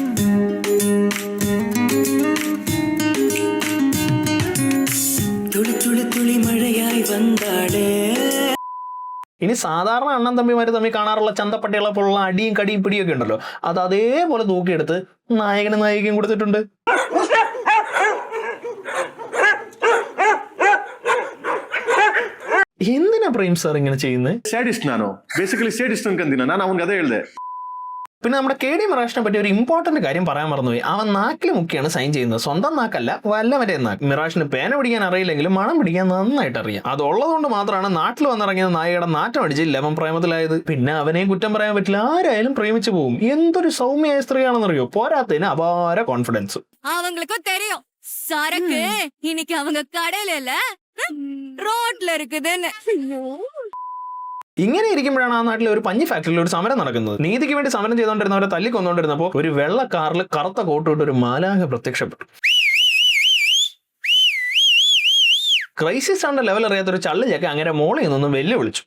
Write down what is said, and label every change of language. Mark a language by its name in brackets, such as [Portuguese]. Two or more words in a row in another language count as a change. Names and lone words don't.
[Malayalam] ഇനി സാധാരണ അണ്ണൻ തമ്മിമാര് തമ്മിൽ കാണാറുള്ള ചന്തപ്പട്ടികളെ പോലുള്ള അടിയും കടിയും പിടിയൊക്കെ ഉണ്ടല്ലോ, അത് അതേപോലെ തൂക്കിയെടുത്ത് നായകനും നായികയും കൊടുത്തിട്ടുണ്ട്. എന്തിനാ പ്രേം സാർ ഇങ്ങനെ ചെയ്യുന്നത്? [Kannada] ಸ್ಯಾಡಿಸ್ಟ್ ನಾನು [English] basically sadist [Kannada] ಅನ್ಕಂತೀನಿ ನಾನು ಅವನಿಗೆ ಅದೇ ಹೇಳ್ದೆ. [Malayalam] പിന്നെ നമ്മുടെ KD മിറാഷിനെ പറ്റി ഒരു ഇമ്പോർട്ടന്റ് കാര്യം പറയാൻ മറന്നുപോയി. അവൻ നാക്കിൽ മുക്കിയാണ് സൈൻ ചെയ്യുന്നത്, സ്വന്തം നാക്കല്ല, വല്ലവരെ നാക്ക്. മിറാഷിന് പേന പിടിക്കാൻ അറിയില്ലെങ്കിലും മണം പിടിക്കാൻ നന്നായിട്ട് അറിയാം. അതുള്ളതുകൊണ്ട് മാത്രമാണ് നാട്ടിൽ വന്നിറങ്ങിയ നായികയുടെ നാറ്റം അടിച്ച് ലെമൻ പ്രേമത്തിലായത്. പിന്നെ അവനെയും കുറ്റം പറയാൻ പറ്റില്ല, ആരായാലും പ്രേമിച്ചു പോകും. എന്തൊരു സൗമ്യമായ സ്ത്രീയാണെന്നറിയോ? പോരാത്തതിന് അപാര കോൺഫിഡൻസ്. [Tamil] அவங்களுக்கும் தெரியும் சரக்கு இன்னைக்கு அவங்க கடையில இல்ல ரோட்ல இருக்குதுன்னு. [Malayalam] ഇങ്ങനെ ഇരിക്കുമ്പോഴാണ് ആ നാട്ടിലെ ഒരു പഞ്ഞി ഫാക്ടറിയിൽ ഒരു സമരം നടക്കുന്നത്. നീതിക്ക് വേണ്ടി സമരം ചെയ്തുകൊണ്ടിരുന്നവരെ തല്ലിക്കൊന്നുകൊണ്ടിരുന്നപ്പോൾ ഒരു വെള്ള കാറിൽ കറുത്ത കോട്ടിട്ട് ഒരു മാലാഖ പ്രത്യക്ഷപ്പെട്ടു. ക്രൈസിസ് സ്റ്റാറിന്റെ ലെവൽ അറിയാത്ത ഒരു ചള്ളിയൊക്കെ അങ്ങനെ മോളിൽ നിന്നൊന്നും വെല്ലുവിളിച്ചു.